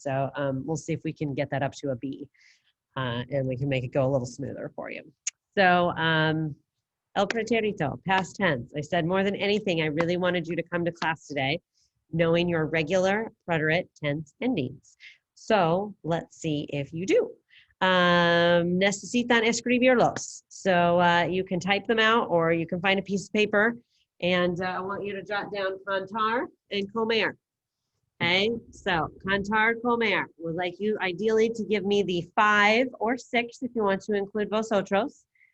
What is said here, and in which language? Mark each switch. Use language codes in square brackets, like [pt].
[en] So we'll see if we can get that up to a B. And we can make it go a little smoother for you. So [es] el pretérito, [en] past tense. I said more than anything, I really wanted you to come to class today knowing your regular preterite tense endings. So let's see if you do. [es] Necesitan escribirlos. [en] So you can type them out or you can find a piece of paper, and I want you to jot down cantar and comer. Okay, so cantar, comer. Would like you ideally to give me the 5 or 6 if you want to include vosotros.